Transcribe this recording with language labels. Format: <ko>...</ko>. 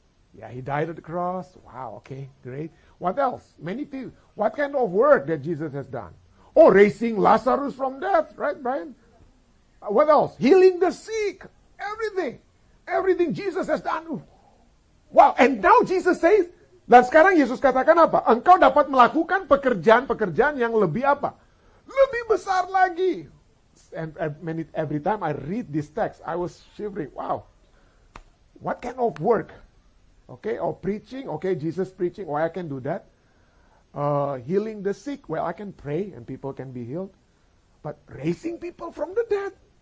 <en>Yeah, he died at the cross. Wow, okay, great. What else? Many things. What kind of work that Jesus has done? Oh, raising Lazarus from death, right, Brian? What else? Healing the sick. Everything. Everything Jesus has done. Wow, and now Jesus says,</en> <id>dan sekarang Yesus katakan apa? Engkau dapat melakukan pekerjaan-pekerjaan yang lebih apa? Lebih besar lagi.</id> <en>And every time I read this text, I was shivering. Wow, what kind of work? Okay, or preaching. Okay, Jesus preaching. Why I can do that? Healing the sick. Well, I can pray and people can be healed. But raising people from the dead.</en>